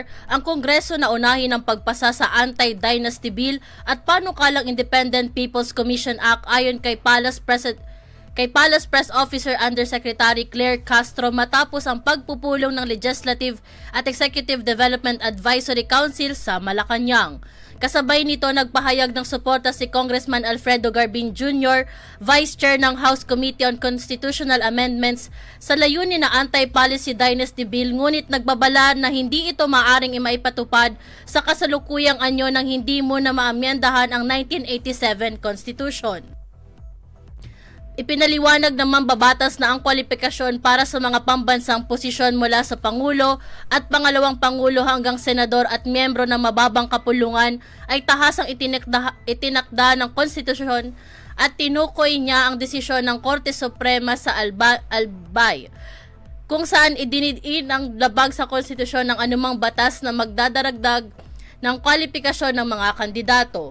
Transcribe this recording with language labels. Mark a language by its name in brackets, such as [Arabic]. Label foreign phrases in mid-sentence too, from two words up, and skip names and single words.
[Filipino] ang Kongreso na unahin ang pagpasa sa Anti-Dynasty Bill at panukalang Independent People's Commission Act ayon kay Palace Press Officer Undersecretary Claire Castro matapos ang pagpupulong ng Legislative at Executive Development Advisory Council sa Malacanang. Kasabay nito, nagpahayag ng suporta si Congressman Alfredo Garbin Jr., Vice Chair ng House Committee on Constitutional Amendments, sa layunin na Anti-Policy Dynasty Bill, ngunit nagbabala na hindi ito maaring maipatupad sa kasalukuyang anyo ng hindi muna maamyendahan ang 1987 Constitution. Ipinaliwanag ng mambabatas na ang kwalifikasyon para sa mga pambansang posisyon mula sa Pangulo at pangalawang Pangulo hanggang Senador at miyembro ng mababang kapulungan ay tahasang itinakda ng konstitusyon at tinukoy niya ang desisyon ng Korte Suprema sa Albay, kung saan idiniin ang labag sa konstitusyon ng anumang batas na magdadaragdag ng kwalifikasyon ng mga kandidato.